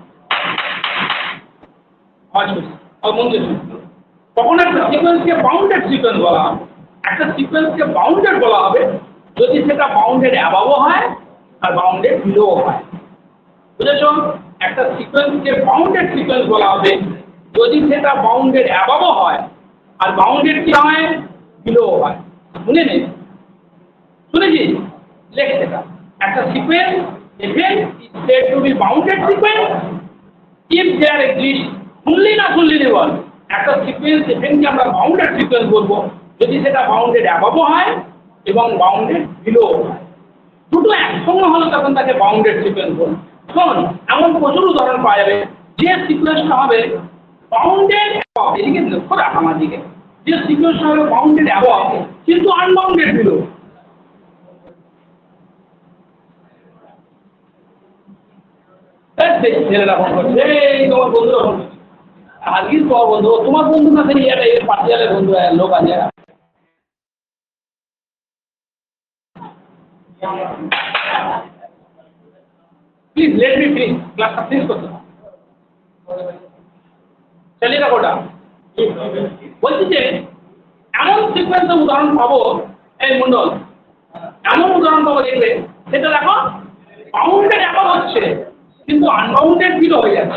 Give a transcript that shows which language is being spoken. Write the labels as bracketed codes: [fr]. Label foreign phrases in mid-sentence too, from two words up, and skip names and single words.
[bn] কখন একটা সিকোয়েন্সকে [en] bounded sequence [bn] বলা হবে, একটা [en] sequenceকে bounded [bn] বলা হবে যদি সেটা [en] bounded above [bn] হয় আর [en] bounded below [bn] হয়, বুঝেছো? একটা সিকোয়েন্সকে [en] bounded sequence [bn] বলা হবে যদি সেটা [en] bounded above [bn] হয় আর বাউন্ডেড কি হয়, বিলো হয়। শুনে নে, শুনেছি, লেখে সেটা একটা সিকোয়েন্স [en] event is said to be bounded sequence if there exists, [bn] শুনলি না শুনলি নি বল, একটা [en] sequence eventকে [bn] আমরা [en] bounded sequence [bn] বলবো যদি সেটা [en] bounded above [bn] হয় এবং [en] bounded below [bn] হয়। দুটো একসঙ্গে হলে তখন তাকে [en] bounded sequence [bn] বলবো। শোন, এমন প্রচুর উদাহরণ পাওয়া যাবে যে সিকোয়েন্সটা হবে [en] bounded above, [bn] এদিকে লক্ষ্য রাখ আমার দিকে, যে সিকোয়েন্সটা হবে [en] bounded above [bn] কিন্তু [en] unbounded below. [bn] ছেলেরা ফোন করছে, এই তোমার বন্ধুরা ফোন করছে, আজকের তোমার বন্ধু, তোমার বন্ধু না সেই পার্টিয়ালের বন্ধু লোক আছে। [en] please let me finish, class का finish [bn] করতে চলিয়ে রাখোটা। বলছি যে এমন সিকোয়েন্সের উদাহরণ পাবো, এই মন্ডল এমন উদাহরণ পাবো দেখবে, সেটা দেখো [en] bounded above [bn] হচ্ছে কিন্তু [en] unbounded below [bn] হয়ে যাচ্ছে।